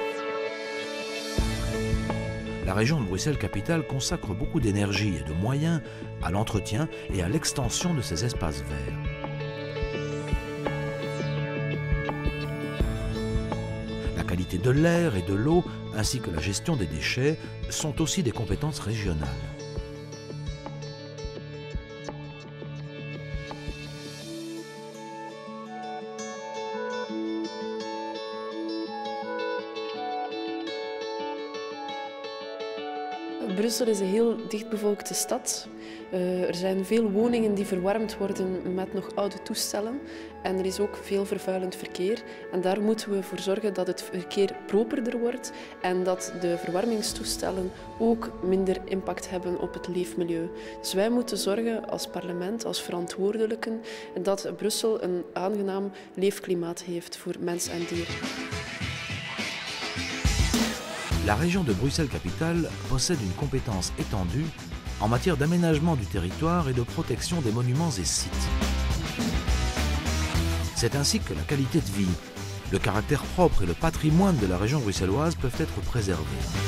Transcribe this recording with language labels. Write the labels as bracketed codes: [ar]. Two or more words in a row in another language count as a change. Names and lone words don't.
[fr] La région de Bruxelles-Capitale consacre beaucoup d'énergie et de moyens à l'entretien et à l'extension de ses espaces verts. La qualité de l'air et de l'eau, ainsi que la gestion des déchets, sont aussi des compétences régionales. [nl] Brussel is een heel dichtbevolkte stad. Er zijn veel woningen die verwarmd worden met nog oude toestellen. En er is ook veel vervuilend verkeer. En daar moeten we voor zorgen dat het verkeer properder wordt en dat de verwarmingstoestellen ook minder impact hebben op het leefmilieu. Dus wij moeten zorgen als parlement, als verantwoordelijken, dat Brussel een aangenaam leefklimaat heeft voor mens en dier. [fr] La région de Bruxelles-Capitale possède une compétence étendue en matière d'aménagement du territoire et de protection des monuments et sites. C'est ainsi que la qualité de vie, le caractère propre et le patrimoine de la région bruxelloise peuvent être préservés.